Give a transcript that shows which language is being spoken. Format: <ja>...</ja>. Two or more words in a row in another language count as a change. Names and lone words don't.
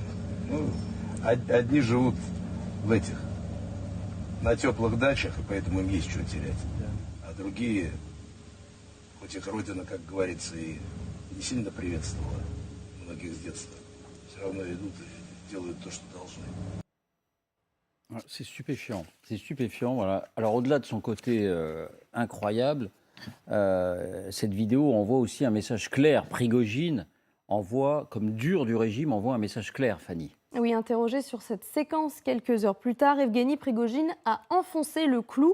<ru>Ну, одни живут в этих, на теплых дачах, и поэтому им есть что терять. Да. А другие, хоть их родина, как говорится, и не sильно приветствовала многих с детства, все равно идут и делают то, что должны.</ru> <fr>C'est stupéfiant, voilà. Alors au-delà de son côté incroyable, cette vidéo envoie aussi un message clair. Prigojine envoie, comme dur du régime, envoie un message clair, Fanny. Oui, interrogé sur cette séquence quelques heures plus tard, Evgeny Prigojine a enfoncé le clou.</fr>